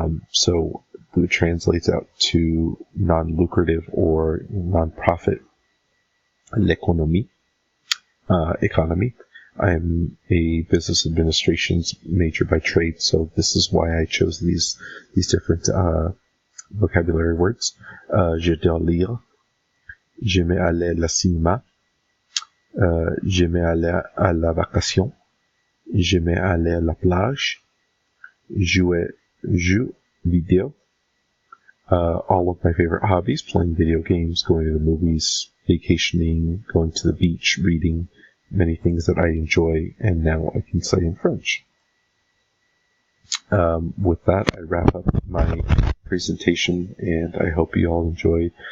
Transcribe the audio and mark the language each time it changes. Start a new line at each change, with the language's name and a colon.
English: So it translates out to non-lucrative or non-profit. L'économie, economy. I'm a business administrations major by trade, so this is why I chose these different vocabulary words.
French: Je dois lire. J'aimais aller au cinéma. J'aimais aller à la vacation. J'aimais aller à la plage. Jouer jeux vidéo.
English: All of my favorite hobbies, playing video games, going to the movies, vacationing, going to the beach, reading, many things that I enjoy, and now I can say in French. With that, I wrap up my presentation, and I hope you all enjoyed.